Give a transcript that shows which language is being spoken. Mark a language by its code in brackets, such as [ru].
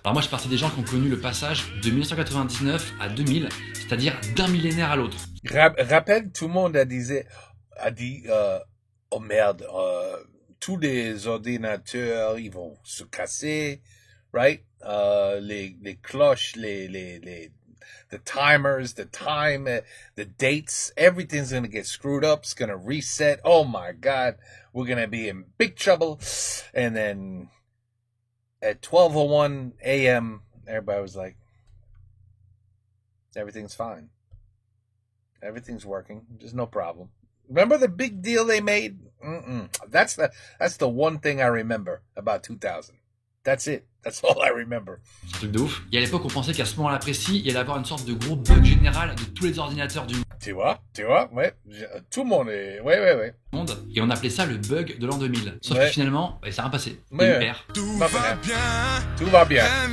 [fr] Alors moi, je suis partie des gens qui ont connu le passage de 1999 à 2000, c'est-à-dire d'un millénaire à l'autre. Rappelle, tout le monde a dit, oh merde, tous les ordinateurs, ils vont se casser, right? Les cloches, [en] the timers, the time, the dates, everything's going to get screwed up. It's going to reset. Oh my God. We're going to be in big trouble. And then at 12:01 a.m., everybody was like, everything's fine. Everything's working. There's no problem. Remember the big deal they made? That's the one thing I remember about 2000. That's it. That's all I remember. [fr] C'est un truc de ouf. Et à l'époque, on pensait qu'à ce moment-là précis, il y allait avoir une sorte de gros bug général de tous les ordinateurs du Tu vois, ouais. Tout le monde est... Ouais. monde. Et on appelait ça le bug de l'an 2000. Sauf que finalement, ça n'a rien passé. Tout va bien.